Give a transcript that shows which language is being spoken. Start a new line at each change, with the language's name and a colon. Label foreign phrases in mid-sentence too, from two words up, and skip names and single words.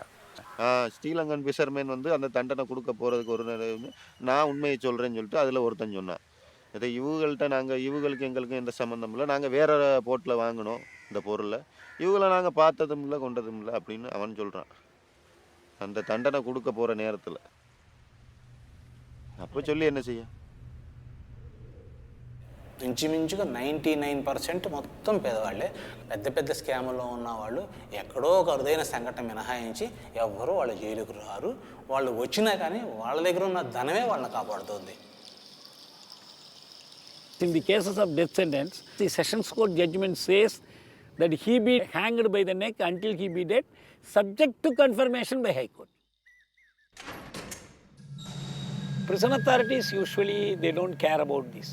English: Sri Lankan fisherman
Tamil: வந்து அந்த தண்டனை கொடுக்க போகிறதுக்கு ஒரு நான் உண்மையை சொல்கிறேன்னு சொல்லிட்டு அதில் ஒருத்தன் சொன்னான், இதை இவங்களுக்கு எங்களுக்கும் எந்த சம்மந்தம் இல்லை, நாங்கள் வேறு போட்டில் வாங்கினோம் இந்த பொருளை, இவங்களை நாங்கள் பார்த்ததும் இல்லை கொண்டதும் இல்லை அப்படின்னு அவன் சொல்கிறான் அந்த தண்டனை கொடுக்க போகிற நேரத்தில். அப்போ சொல்லி என்ன செய்ய,
Telugu: ఇంచుమించుగా 99% మొత్తం పేదవాళ్ళే. పెద్ద పెద్ద స్కాముల్లో ఉన్న వాళ్ళు ఎక్కడో ఒక అరుదైన సంఘటన మినహాయించి ఎవ్వరూ వాళ్ళ జైలుకు రారు. వాళ్ళు వచ్చినా కానీ వాళ్ళ దగ్గర ఉన్న ధనమే వాళ్ళని కాపాడుతుంది.
English: In the cases of death sentence, the Sessions Court judgment says that he be hanged by the neck until he be dead, subject to confirmation by High Court. Prison authorities usually they don't care about this.